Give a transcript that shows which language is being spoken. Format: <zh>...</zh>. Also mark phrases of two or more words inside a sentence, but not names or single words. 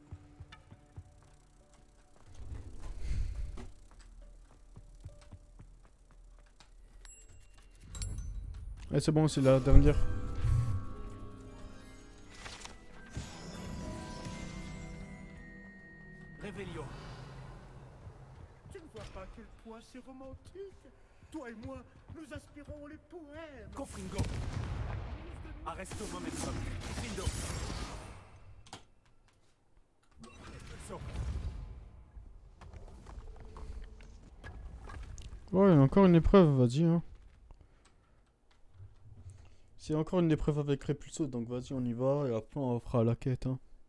<fr>Eh, c'est bon, c'est la dernière. Revelio. Tu ne vois pas à quel point c'est romantique. Toi et moi, nous aspirons les poèmes.</fr> <la>Confringo. Arresto momentum. Findo.</la> <fr>So. Oh, il y a encore une épreuve, vas-y, hein. C'est encore une épreuve avec Repulso, donc vas-y, on y va, et après on fera la quête, hein.</fr>